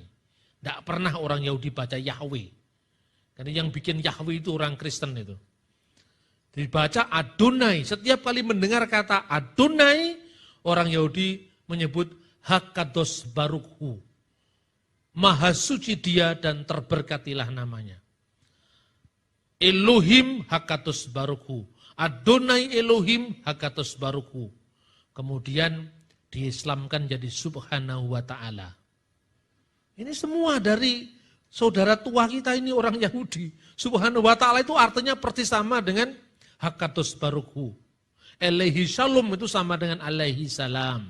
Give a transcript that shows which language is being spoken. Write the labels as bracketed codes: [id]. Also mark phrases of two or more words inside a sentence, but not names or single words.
[id] Tidak pernah orang Yahudi baca Yahweh. Karena yang bikin Yahweh itu orang Kristen itu. Dibaca Adonai. Setiap kali mendengar kata Adonai, orang Yahudi menyebut [he] הקדוש ברוך הוא. [id] Maha suci Dia dan terberkatilah namanya. [he] אלהים הקדוש ברוך הוא. אדני אלהים הקדוש ברוך הוא. [id] Kemudian diislamkan jadi [ar] سبحانه وتعالى. [id] Ini semua dari saudara tua kita ini orang Yahudi. [ar] سبحانه وتعالى [id] itu artinya persis sama dengan [he] הקדוש ברוך הוא. עליו שלום [id] itu sama dengan [ar] عليه السلام.